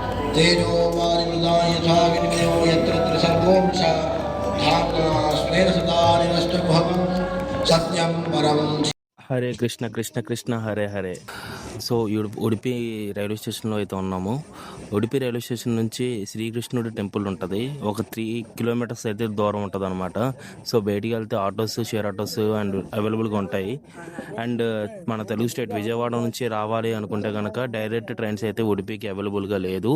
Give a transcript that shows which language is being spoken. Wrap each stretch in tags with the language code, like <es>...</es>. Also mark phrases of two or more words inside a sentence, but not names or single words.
<sa>तेजो वारिमृदा यथा विनिमयो यत्र त्रिसर्गो वृषा धाम्ना स्वेन सदा निरस्तकुहकं सत्यं परं। హరే కృష్ణ కృష్ణ కృష్ణ హరే హరే.</sa> <te>సో ఉడిపి రైల్వే స్టేషన్లో అయితే ఉన్నాము. ఉడిపి రైల్వే స్టేషన్ నుంచి శ్రీకృష్ణుడి టెంపుల్ ఉంటుంది. ఒక 3 కిలోమీటర్స్ అయితే దూరం ఉంటుంది అనమాట. సో బయటికి వెళ్తే</te> <en>autos, share autos and</en> <te>అవైలబుల్గా ఉంటాయి. అండ్ మన తెలుగు స్టేట్ విజయవాడ నుంచి రావాలి అనుకుంటే కనుక</te> <en>direct trains</en> <te>అయితే ఉడిపికి అవైలబుల్గా లేదు.</te>